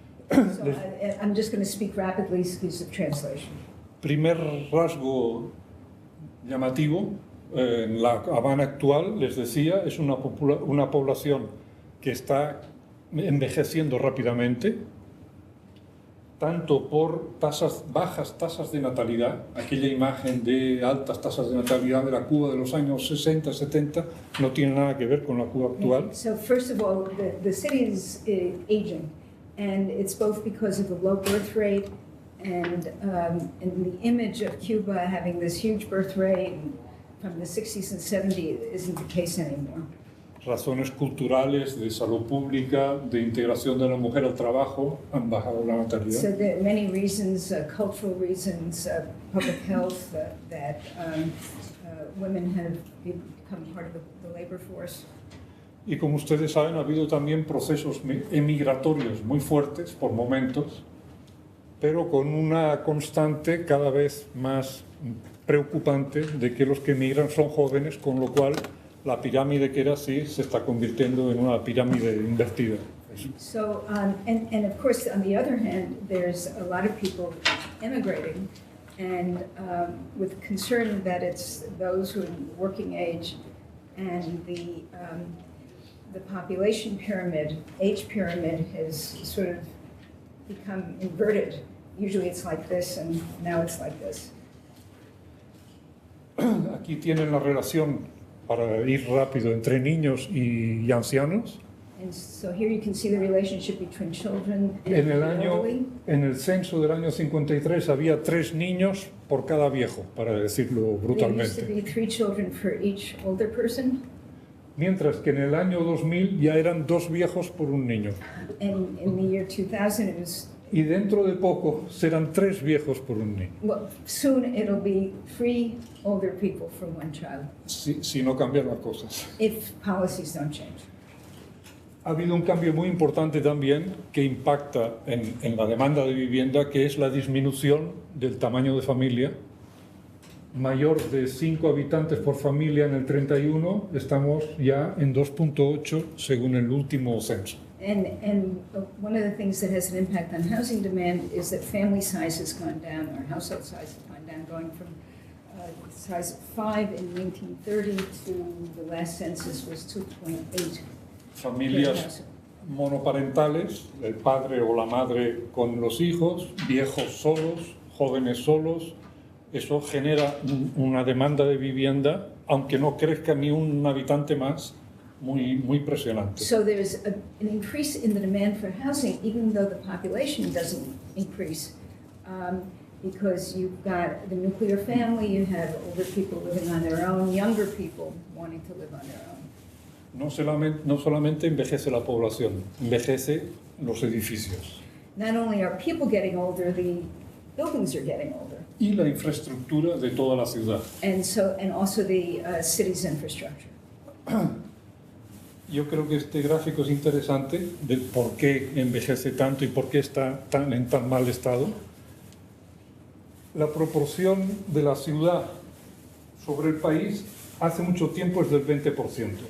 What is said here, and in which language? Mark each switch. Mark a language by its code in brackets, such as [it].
[en] So I'm just going to speak rapidly because of translation. [es] Primer rasgo llamativo, en la Habana actual, les decía, es una población que está envejeciendo rápidamente, tanto por bajas tasas de natalidad, aquella imagen de altas tasas de natalidad de la Cuba de los años 60, 70, no tiene nada que ver con la Cuba actual. [en] So first of all, the city is aging, and it's both because of the low birth rate and the image of Cuba having this huge birth rate from the 60s and 70s isn't the case anymore. [es] Razones culturales, de salud pública, de integración de la mujer al trabajo han bajado la natalidad. [en] So there are many reasons, cultural reasons, public health, that women have become part of the labor force. [es] Y como ustedes saben, ha habido también procesos emigratorios muy fuertes por momentos, pero con una constante cada vez más preocupante de que los que emigran son jóvenes, con lo cual la pirámide que era así se está convirtiendo en una pirámide invertida. [en] So, and of course, on the other hand, there's a lot of people immigrating, and with concern that it's those who are in working age, and the population pyramid, age pyramid, has sort of become inverted. Usually it's like this, and now it's like this. [es] Aquí tienen la relación, para ir rápido, entre niños y ancianos. [en] And so here you can see the relationship between children and [es] En el [en] the [es] año, [en] elderly. [es] en el censo del año 53 había 3 niños por cada viejo, para decirlo [en] There used to [es] brutalmente. [en] be 3 children for each older person, [es] Mientras que en el año 2000 ya eran 2 viejos por un niño. [en] and in the year 2000 it was, [es] Y dentro de poco serán 3 viejos por un niño, [en] well, soon it'll be 3 older people for 1 child, [es] si no cambian las cosas. [en] if policies don't change. [es] Ha habido un cambio muy importante también que impacta en la demanda de vivienda, que es la disminución del tamaño de familia. Mayor de 5 habitantes por familia en el 31, estamos ya en 2.8 según el último censo. [en] And one of the things that has an impact on housing demand is that family size has gone down, or household size has gone down, going from size of 5 in 1930 to the last census was 2.8. [es] Familias monoparentales, el padre o la madre con los hijos, viejos solos, jóvenes solos. Eso genera una demanda de vivienda, aunque no crezca ni un habitante más, muy presionante. [en] So there's an increase in the demand for housing, even though the population doesn't increase, because you've got the nuclear family, you have older people living on their own, younger people wanting to live on their own. [es] No solamente envejece la población, envejece los edificios [en] Not only are people getting older, the buildings are getting older, [es] y la infraestructura de toda la ciudad. [en] and also the city's infrastructure. [es] Yo creo que este gráfico es interesante del por qué envejece tanto y por qué está en tan mal estado. La proporción de la ciudad sobre el país hace mucho tiempo es del 20%.